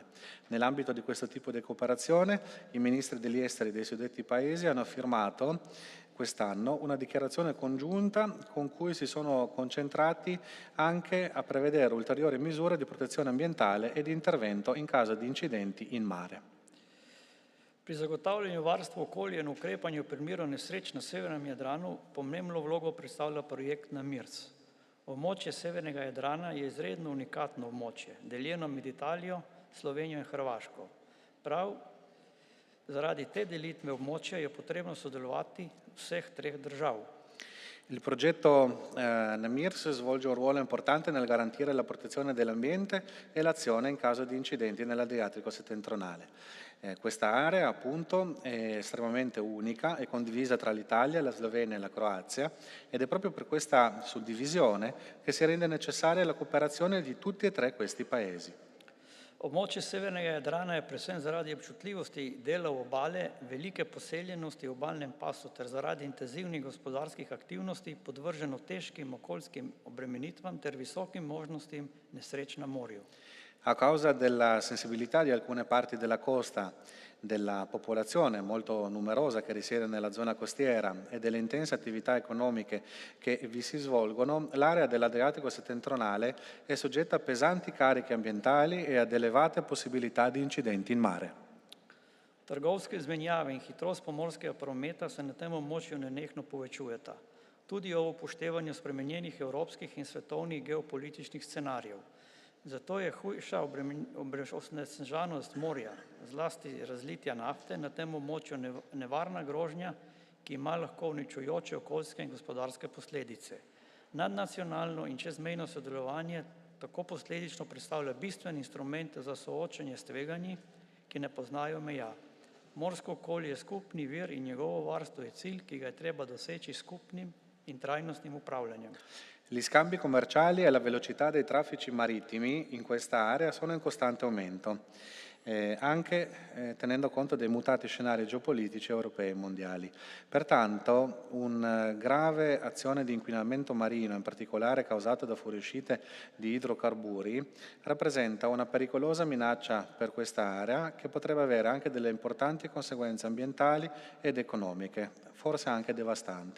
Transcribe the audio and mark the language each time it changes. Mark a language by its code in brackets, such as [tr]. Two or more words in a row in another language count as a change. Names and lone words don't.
[it] Nell'ambito di questo tipo di cooperazione, i ministri degli esteri dei suddetti paesi hanno firmato quest'anno una dichiarazione congiunta con cui si sono concentrati anche a prevedere ulteriori misure di protezione ambientale e di intervento in caso di incidenti in mare. [sl] Pri zagotavljanju varstva okolja in ukrepanju v primeru nesreč na Severnem Jadranu pomembno vlogo predstavlja projekt NAMIRS. Območje Severnega Jadrana je izredno unikatno območje, deljeno med Italijo, Slovenijo in Hrvaško. Prav zaradi te delitve območja je potrebno sodelovati vseh treh držav. [it] Il progetto NAMIRS svolge un ruolo importante nel garantire la protezione dell'ambiente e l'azione in caso di incidenti nell'Adriatico settentrionale. Questa area appunto è estremamente unica e condivisa tra l'Italia, la Slovenia e la Croazia ed è proprio per questa suddivisione che si rende necessaria la cooperazione di tutti e tre questi paesi. [sl] Območje Severnega Jadrana je predvsem zaradi občutljivosti delov obale, velike poseljenosti v obalnem pasu ter zaradi intenzivnih gospodarskih aktivnosti podvrženo težkim okoljskim obremenitvam ter visokim možnostim nesreč na morju. [it] A causa della sensibilità di alcune parti della costa, della popolazione molto numerosa che risiede nella zona costiera e delle intense attività economiche che vi si svolgono, l'area dell'Adriatico settentrionale è soggetta a pesanti cariche ambientali e ad elevate possibilità di incidenti in mare. [sl] Trgovske izmenjave in hitrost pomorskega prometa se na tem območju nenehno povečujeta, tudi ob upoštevanju spremenjenih evropskih in svetovnih geopolitičnih scenarijev. Zato je hujša onesnaženost morja, zlasti razlitja nafte, na tem območju nevarna grožnja, ki ima lahko uničujoče okoljske in gospodarske posledice. Nadnacionalno in čezmejno sodelovanje tako posledično predstavlja bistven instrument za soočanje s tveganji, ki ne poznajo meja. Morsko okolje je skupni vir in njegovo varstvo je cilj, ki ga je treba doseči skupnim in trajnostnim upravljanjem. [it] Gli scambi commerciali e la velocità dei traffici marittimi in questa area sono in costante aumento, anche tenendo conto dei mutati scenari geopolitici europei e mondiali. Pertanto, una grave azione di inquinamento marino, in particolare causato da fuoriuscite di idrocarburi, rappresenta una pericolosa minaccia per questa area che potrebbe avere anche delle importanti conseguenze ambientali ed economiche, forse anche devastanti.